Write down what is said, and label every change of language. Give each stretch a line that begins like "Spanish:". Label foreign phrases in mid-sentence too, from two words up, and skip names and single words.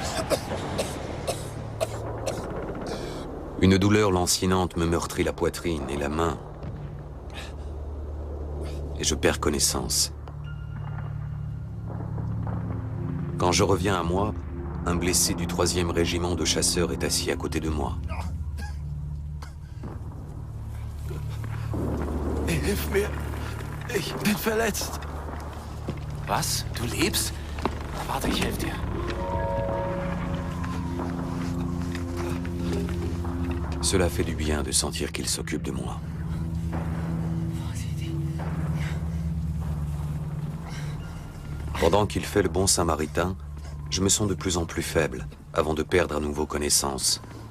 French: Une douleur lancinante me meurtrit la poitrine et la main. Et je perds connaissance. Quand je reviens à moi, un blessé du 3e régiment de chasseurs est assis à côté de moi.
German: Hilf mir! Ich bin verletzt! Was? Du lebst? Warte, ich helfe dir.
French: Cela fait du bien de sentir qu'il s'occupe de moi. Pendant qu'il fait le bon samaritain, je me sens de plus en plus faible, avant de perdre à nouveau connaissance.